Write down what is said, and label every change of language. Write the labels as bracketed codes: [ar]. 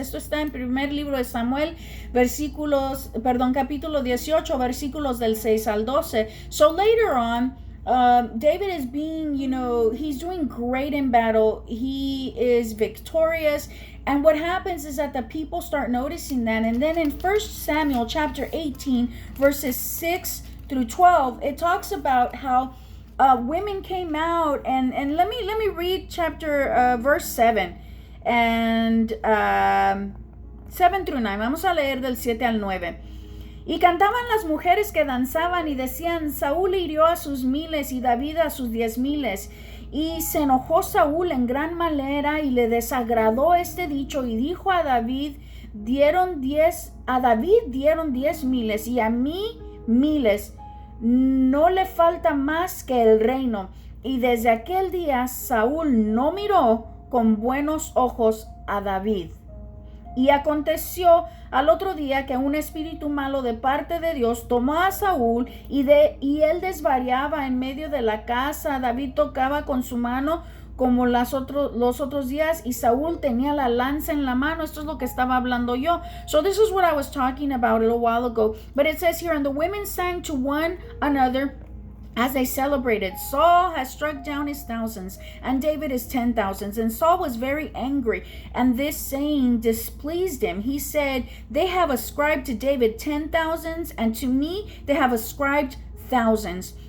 [es] Esto está en primer libro de Samuel, capítulo 18, versículos del 6 al 12. [en] So later on, David is he's doing great in battle. He is victorious. And what happens is that the people start noticing that. And then in 1 Samuel chapter 18, verses 6 through 12, it talks about how women came out. And let me read verse 7 and 7 through 9. [es] Vamos a leer del 7 al 9. Y cantaban las mujeres que danzaban y decían, Saúl hirió a sus 1,000 y David a sus 10,000. Y se enojó Saúl en gran manera y le desagradó este dicho y dijo a David, dieron 10,000 y a mí 1,000. No le falta más que el reino. Y desde aquel día Saúl no miró con buenos ojos a David. Y aconteció al otro día que un espíritu malo de parte de Dios tomó a Saúl y él desvariaba en medio de la casa. David tocaba con su mano como los otros días, y Saúl tenía la lanza en la mano. Esto es lo que estaba hablando yo. [en] So this is what I was talking about a little while ago. But it says here, and the women sang to one another as they celebrated, Saul has struck down his thousands, and David his 10,000s. And Saul was very angry, and this saying displeased him. He said, they have ascribed to David 10,000s, and to me they have ascribed thousands.